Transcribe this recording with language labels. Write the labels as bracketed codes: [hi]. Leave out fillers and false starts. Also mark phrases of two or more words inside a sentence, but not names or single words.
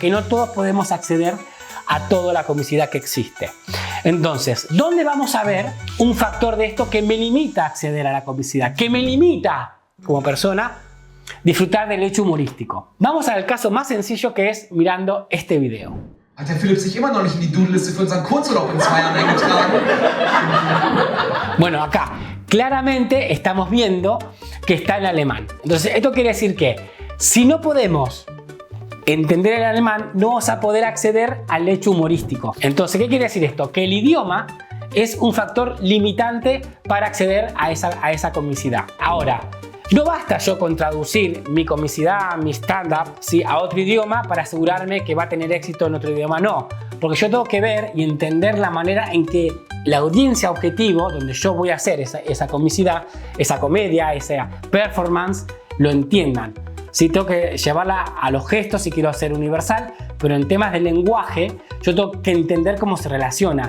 [es] Que no todos podemos acceder a toda la comicidad que existe. Entonces, ¿dónde vamos a ver un factor de esto que me limita a acceder a la comicidad? Que me limita como persona disfrutar del hecho humorístico. Vamos al caso más sencillo que es mirando este video. [de] Hat der Philipp sich immer noch nicht in die Doodle-Liste für unseren Kurzurlaub in 2 Jahren eingetragen? [es] Bueno, acá claramente estamos viendo que está en alemán. Entonces, esto quiere decir que si no podemos entender el alemán, no vamos a poder acceder al hecho humorístico. Entonces, ¿qué quiere decir esto? Que el idioma es un factor limitante para acceder a esa comicidad. Ahora, No basta yo con traducir mi comicidad, mi stand-up, ¿sí?, a otro idioma para asegurarme que va a tener éxito en otro idioma. No, porque yo tengo que ver y entender la manera en que la audiencia objetivo, donde yo voy a hacer esa comicidad, esa comedia, esa performance, lo entiendan. Sí, tengo que llevarla a los gestos si quiero hacer universal, pero en temas de lenguaje yo tengo que entender cómo se relaciona.